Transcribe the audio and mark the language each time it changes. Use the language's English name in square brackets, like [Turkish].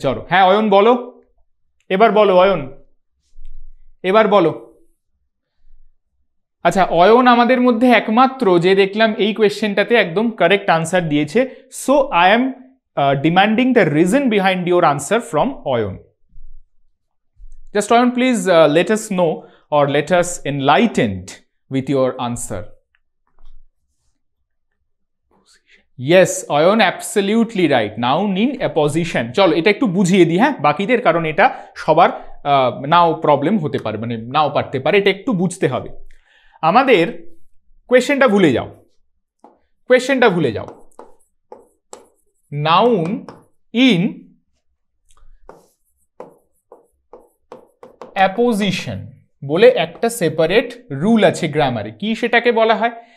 [Bangla] চলো হ্যাঁ অয়ন বলো, এবার বলো অয়ন, এবার বলো। আচ্ছা অয়ন আমাদের মধ্যে একমাত্র যে দেখলাম এই কোয়েশ্চেনটাতে একদম কারেক্ট আনসার দিয়েছে। [English] So I am demanding the reason behind your answer from Ayan. Just Ayan please let us know or let us enlightened with your answer. Yes, Ayan absolutely right, noun in apposition. [Bangla] চলো এটা একটু বুঝিয়ে দিই হ্যাঁ বাকিদের, কারণ এটা সবার নাও প্রবলেম হতে পারে, মানে নাও পারতে পারে, এটা একটু বুঝতে হবে আমাদের। কোয়েশ্চেনটা ভুলে যাও, কোয়েশ্চেনটা ভুলে যাও। নাউন ইন অ্যাপোজিশন বলে একটা সেপারেট রুল আছে গ্রামারে। কি সেটাকে বলা হয়?